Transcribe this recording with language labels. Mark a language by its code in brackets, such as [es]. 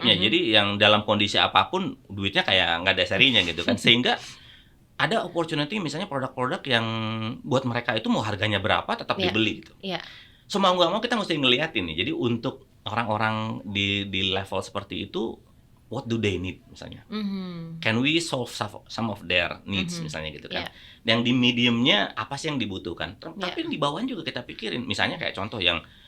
[id] Jadi yang dalam kondisi apapun duitnya kayak nggak ada serinya gitu kan, sehingga ada opportunity misalnya produk-produk yang buat mereka itu mau harganya berapa tetap dibeli gitu. So mau nggak mau kita mesti ngeliatin nih. Jadi untuk orang-orang di level seperti itu, [en] what do they need [id] misalnya? [en] Can we solve some of their needs [id] misalnya gitu kan? Yang di mediumnya apa sih yang dibutuhkan? Tapi di bawahnya juga kita pikirin. Misalnya kayak contoh yang